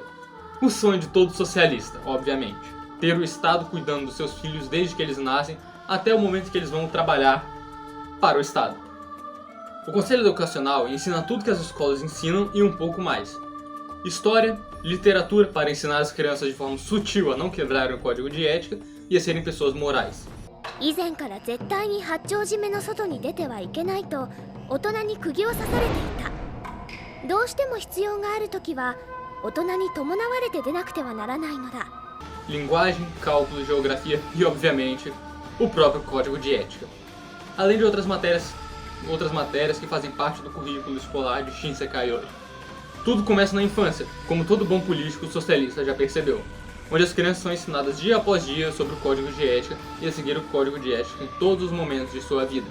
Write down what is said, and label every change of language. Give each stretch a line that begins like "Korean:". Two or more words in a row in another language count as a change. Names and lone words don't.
Portuguese: O sonho de todo socialista, obviamente. Ter o Estado cuidando dos seus filhos desde que eles nascem até o momento que eles vão trabalhar para o Estado. O Conselho Educacional ensina tudo que as escolas ensinam e um pouco mais. História, literatura para ensinar as crianças de forma sutil a não quebrarem o código de ética e a serem pessoas morais.
Japanese: 以前から絶対に八丁締めの外に出てはいけないと大人に釘を刺されていた。どうしても必要があるときは大人に伴われて出なくてはならないのだ。
Portuguese: Linguagem, cálculo, geografia e, obviamente, o próprio código de ética. Além de outras matérias que fazem parte do currículo escolar de Shinsekai Yori. Tudo começa na infância, como todo bom político socialista já percebeu, onde as crianças são ensinadas dia após dia sobre o código de ética e a seguir o código de ética em todos os momentos de sua vida.